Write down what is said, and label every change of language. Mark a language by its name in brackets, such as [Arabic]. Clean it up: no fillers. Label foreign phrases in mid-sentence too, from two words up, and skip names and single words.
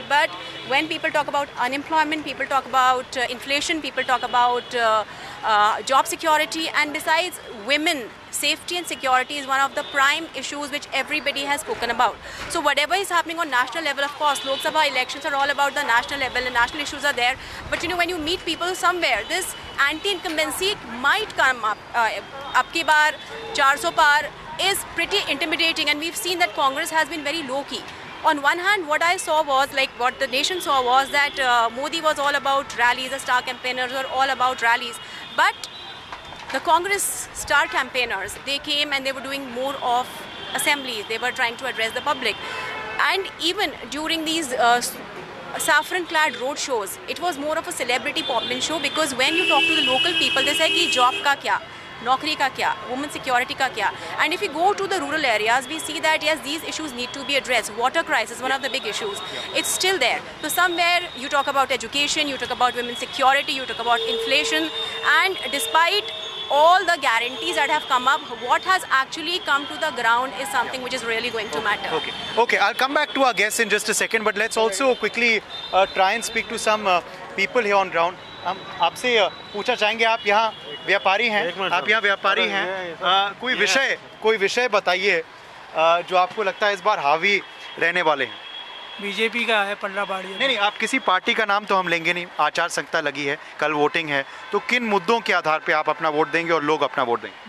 [English] But when people talk about unemployment, people talk about inflation, people talk about job security, and besides, women safety and security is one of the prime issues which everybody has spoken about. So whatever is happening on national level, of course, Lok Sabha elections are all about the national level and national issues are there. But when you meet people somewhere, this anti-incumbency might come up. [Hindi] अबकी बार 400 पार [English] is pretty intimidating, and we've seen that Congress has been very low-key. On one hand, what I saw was, like what the nation saw was that Modi was all about rallies, the star campaigners were all about rallies. But the Congress star campaigners, they came and they were doing more of assemblies. They were trying to address the public. And even during these saffron-clad road shows, it was more of a celebrity pop-in show, because when you talk to the local people, they say [Hindi] कि job का क्या? नौकरी का क्या? [English] Women security [Hindi] का क्या? [English] And if we go to the rural areas, we see that yes, these issues need to be addressed. Water crisis, one of the big issues. It's still there. So somewhere you talk about education, you talk about women's security, you talk about inflation, and despite all the guarantees that have come up, what has actually come to the ground is something which is really going to matter. Okay, I'll come back to our guests in just a second, but let's also quickly try and speak to some people here on ground. [Hindi] हम आपसे पूछना चाहेंगे, आप यहाँ व्यापारी हैं, आप यहाँ व्यापारी हैं, कोई विषय बताइए जो आपको लगता है इस बार हावी रहने वाले हैं। बीजेपी का है पल्ला बाड़ी। नहीं, आप किसी पार्टी का नाम तो हम लेंगे नहीं, आचार संहिता लगी है, कल वोटिंग है, तो किन मुद्दों के आधार पे आप अपना वोट देंगे और लोग अपना वोट देंगे?